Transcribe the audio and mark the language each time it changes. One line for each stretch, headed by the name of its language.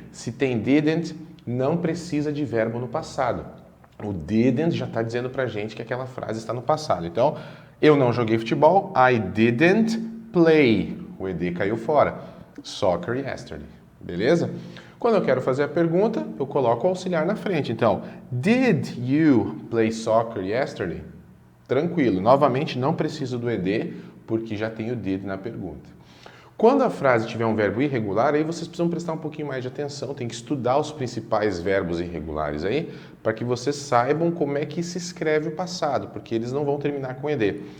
Portuguese: Se tem didn't, não precisa de verbo no passado. O didn't já está dizendo pra gente que aquela frase está no passado. Então, eu não joguei futebol,
English: I didn't play.
Portuguese: O ed caiu fora.
English: Soccer yesterday.
Portuguese: Beleza? Quando eu quero fazer a pergunta, eu coloco o auxiliar na frente.
English: Então, did you play soccer yesterday?
Portuguese: Tranquilo. Novamente, não preciso do ed, porque já tem o did na pergunta. Quando a frase tiver um verbo irregular, aí vocês precisam prestar um pouquinho mais de atenção, tem que estudar os principais verbos irregulares aí, para que vocês saibam como é que se escreve o passado, porque eles não vão terminar com ed.